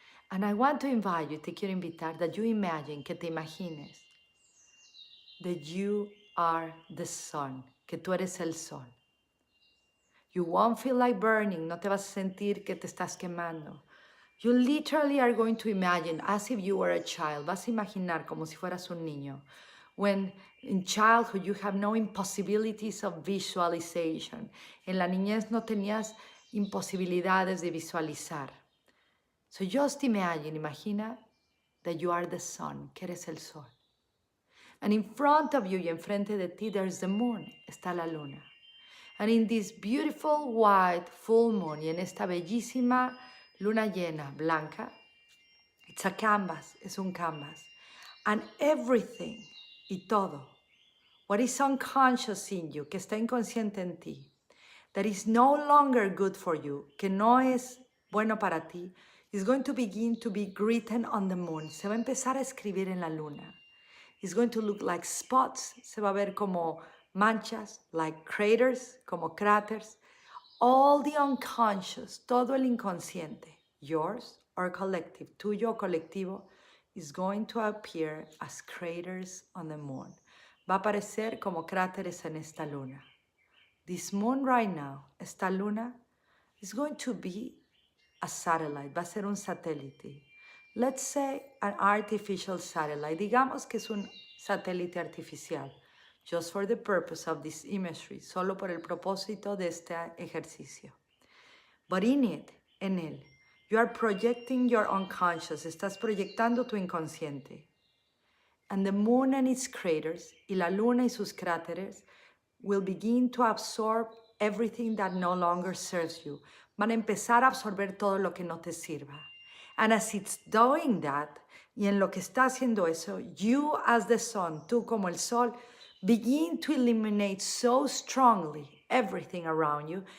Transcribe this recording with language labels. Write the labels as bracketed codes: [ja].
[en] And I want to invite you, [es] te quiero invitar, [en] that you imagine, [es] que te imagines, [en] that you are the sun, [es] que tú eres el sol. [en] You won't feel like burning, [es] no te vas a sentir que te estás quemando. [en] You literally are going to imagine as if you were a child. [es] Vas a imaginar como si fueras un niño. [en] When in childhood you have no impossibilities of visualization. [es] En la niñez no tenías imposibilidades de visualizar. [en] So just imagine, imagina that you are the sun, [es] que eres el sol. [en] And in front of you [es] y enfrente de ti, [en] there's the moon, [es] está la luna. [en] And in this beautiful white full moon, [es] y en esta bellísima luna llena, blanca, [en] it's a canvas, [es] es un canvas. [en] And everything, y todo, what is unconscious in you, [es] que está inconsciente en ti, [en] that is no longer good for you, [es] que no es bueno para ti, [en] is going to begin to be written on the moon. [es] Se va a empezar a escribir en la luna. [en] It's going to look like spots. [es] Se va a ver como manchas, [en] like craters, [es] como cráteres. [en] All the unconscious, [es] todo el inconsciente, [en] yours or collective, [es] tuyo o colectivo, [en] is going to appear as craters on the moon. [es] Va a aparecer como cráteres en esta luna. [en] This moon right now, esta luna, is going to be a satellite, [es] va a ser un satélite. [en] Let's say an artificial satellite. [es] Digamos que es un satélite artificial. [en] Just for the purpose of this imagery. [es] Solo por el propósito de este ejercicio. [en] But in it, en él, you are projecting your unconscious. [es] Estás proyectando tu inconsciente. [en] And the moon and its craters, [es] y la luna y sus cráteres, [en] will begin to absorb everything that no longer serves you. [es] Van a empezar a absorber todo lo que no te sirva. [en] And as it's doing that, [es] y en lo que está haciendo eso, [en] you as the sun, [es] tú como el sol, [en] begin to illuminate so strongly everything around you.